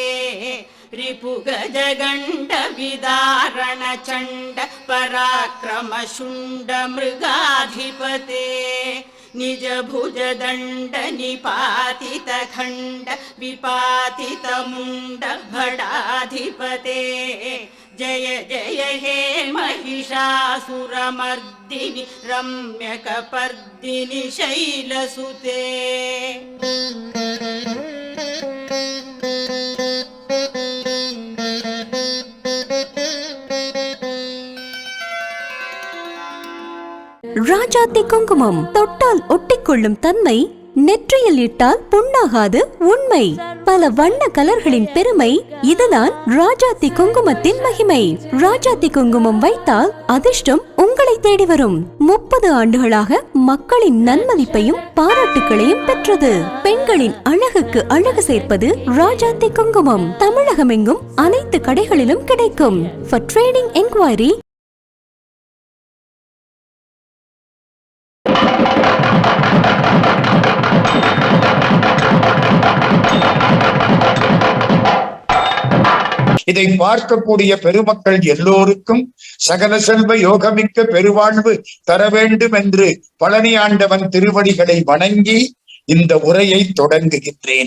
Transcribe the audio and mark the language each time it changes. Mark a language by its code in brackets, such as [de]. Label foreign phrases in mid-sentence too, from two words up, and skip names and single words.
[sa] रिपुगजगण्ड विदारण चण्ड पराक्रम शुण्ड मृगाधिपते निज भुज दण्ड निपातित खण्ड विपातित मुण्ड भडाधिपते जय जय हे महिषासुरमर्दिनि रम्यकपर्दिनि शैलसुते [ta] ராஜாத்தி குங்குமம் தொட்டால் ஒட்டிக்கொள்ளும் தன்மை, நெற்றியில் இட்டால் புண்ணாகாது உண்மை. பல வண்ண கலர்களின் பெருமை, இதுதான் ராஜாத்தி குங்குமத்தின் மகிமை. ராஜாத்தி குங்குமம் வைத்தால் அதிர்ஷ்டம் உங்களை தேடி வரும். 30 ஆண்டுகளாக மக்களின் நன்மதிப்பையும் பாராட்டுகளையும் பெற்றது. பெண்களின் அழகுக்கு அழகு சேர்ப்பது ராஜாத்தி குங்குமம். தமிழகமெங்கும் அனைத்து கடைகளிலும் கிடைக்கும். [en] For trading enquiry [ta] இதை பார்க்கக்கூடிய பெருமக்கள் எல்லோருக்கும் சகல செல்வ யோகமிக்க பெருவாழ்வு தர வேண்டும் என்று பழனி ஆண்டவன் திருவடிகளை வணங்கி இந்த உரையை தொடங்குகின்றேன்.